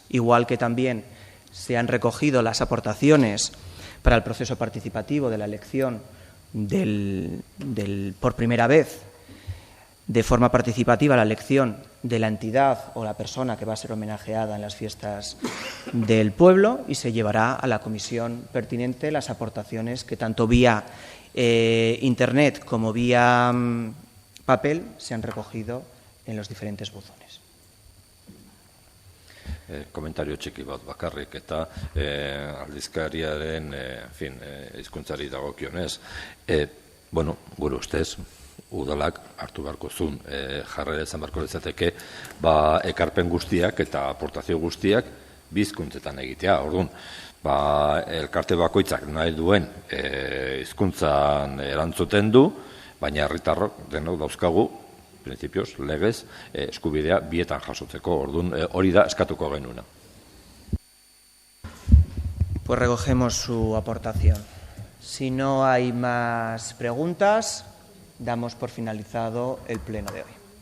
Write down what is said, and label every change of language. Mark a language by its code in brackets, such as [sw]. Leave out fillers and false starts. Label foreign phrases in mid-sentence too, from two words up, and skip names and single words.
[es] Igual que también se han recogido las aportaciones para el proceso participativo de la elección por primera vez de forma participativa la elección de la entidad o la persona que va a ser homenajeada en las fiestas del pueblo, y se llevará a la comisión pertinente las aportaciones que tanto vía Internet como vía papel se han recogido en los diferentes buzones. [eu] Komentario txiki bat bakarrik, eta aldizkariaren hizkuntzari dagokionez, gure ustez, udalak hartu beharko zuen jarrera izan beharko litzateke ekarpen guztiak eta aportazio guztiak bi hizkuntzetan egitea. Orduan, elkarte bakoitzak nahi duen hizkuntzan erantzuten du, baina herritarrok denok dauzkagu principios, legez, eskubidea bietan jasotzeko. Orduan, hori da eskatuko genuena. [es] Pues recogemos su aportación. Si no hay más preguntas, damos por finalizado el pleno de hoy.